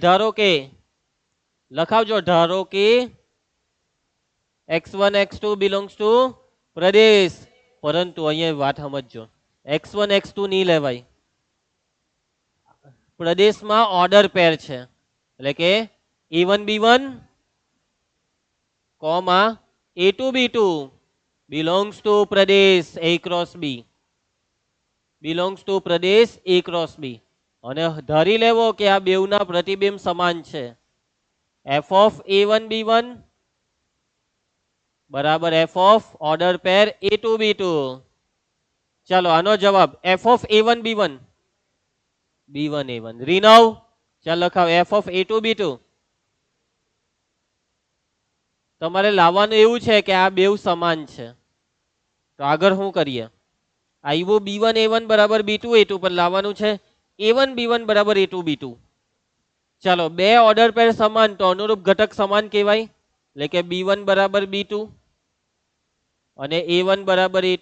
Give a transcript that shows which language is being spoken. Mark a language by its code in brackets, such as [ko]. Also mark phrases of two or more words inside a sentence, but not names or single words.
[gu] ધારો કે લખાવજો, ધારો કે x1 x2 [en] belongs to [gu] પ્રદેશ, પરંતુ અહીંયા વાત સમજજો, x1 x2 નહીં લેવાય, પ્રદેશમાં [en] order pair [gu] છે, એટલે કે a1 b1 કોમા a2 b2 [en] belongs to [gu] પ્રદેશ a ક્રોસ b, [en] belongs to [gu] પ્રદેશ a ક્રોસ b. અને ધારી લેવો કે આ બેવના પ્રતિબિંબ સમાન છે. f of a1 b1 બરાબર f of [en] order pair [gu] a2 b2. ચાલો આનો જવાબ f of a1 b1 b1 a1 રીનવ, ચાલ લખાવ f of a2 b2. તમારે લાવવાનું એવું છે કે આ બેવ સમાન છે, તો આગળ શું કરીએ? આવ્યું b1 a1 બરાબર b2 a2, પર લાવવાનું છે a1 b1 બરાબર a2 b2. ચાલો બે [en] order pair [gu] સમાન તો અનુરૂપ ઘટક સમાન કહેવાય, એટલે કે b1 બરાબર b2 અને a1 બરાબર a2.